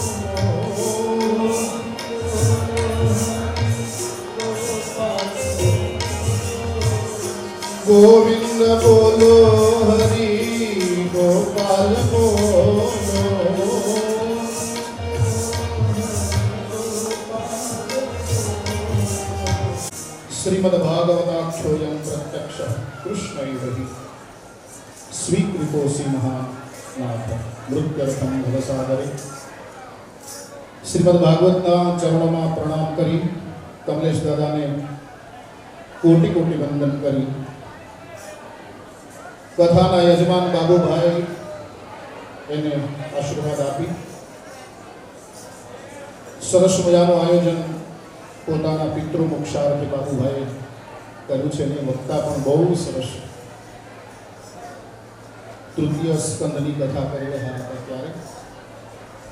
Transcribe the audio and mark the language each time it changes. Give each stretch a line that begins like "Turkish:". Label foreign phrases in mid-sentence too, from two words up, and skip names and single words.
Gujarati: ગોવિંદ બોલો હરિ ગોપાલ બોલો
Sanskrit: श्रीमद् भागवताख्योऽयं प्रत्यक्ष कृष्णैव स्वीकृतोऽसि महानाथ मृत्यर्थं भवसादरे.
Gujarati: શ્રીમદ્ ભાગવતના ચરણોં પ્રણામ કરી કમલેશ દાદા ને કોટિ કોટિ વંદન કરી. કથાના યજમાન બાબુભાઈ એને આશીર્વાદ આપી સરસ મજાનું આયોજન પોતાના પિતૃ મોક્ષાર્થે બાબુભાઈએ કર્યું છે અને વક્તા પણ બહુ સરસ તૃતીય સ્કંદની કથા કરી રહ્યા હતા.